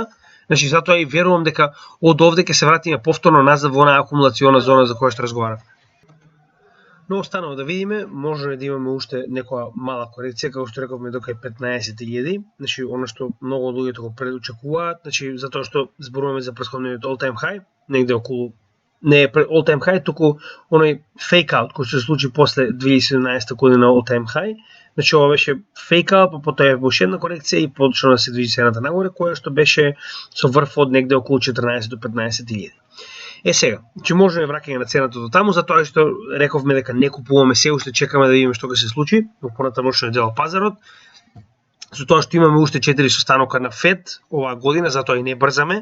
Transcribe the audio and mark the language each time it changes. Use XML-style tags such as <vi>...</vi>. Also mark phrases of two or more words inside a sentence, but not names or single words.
<mk>Значи затоа и верувам дека од овде ќе се вратиме повторно назад во онаа акумулациона зона за која што разговарам. Но останало да видиме, може да имаме уште некоја мала корекција, како што рековме до кај 15.000, значи оно што многу од луѓето го предочекуваат, значи затоа што зборуваме за претходниот</mk> <en>all time high,</en> <mk>негде околу не е</mk> <en>all time high,</en> <mk>туку оној</mk> <en>fake out</en> <mk>кој се случи после 2017 година</mk> <en>all time high.</en> <mk>Значи ова беше</mk> <en>fake out,</en> <mk>па потоа е уште една корекција и почна да се движи цената нагоре, која што беше со врв од негде околу 14 до 15.000. Сега, че можеме враќање на цената до таму, затоа што рековме дека не купуваме се, уште чекаме да видиме што ќе се случи во понатамошниот дел пазарот. За тоа што имаме уште 4 состанока на Фед оваа година, затоа и не брзаме.</mk>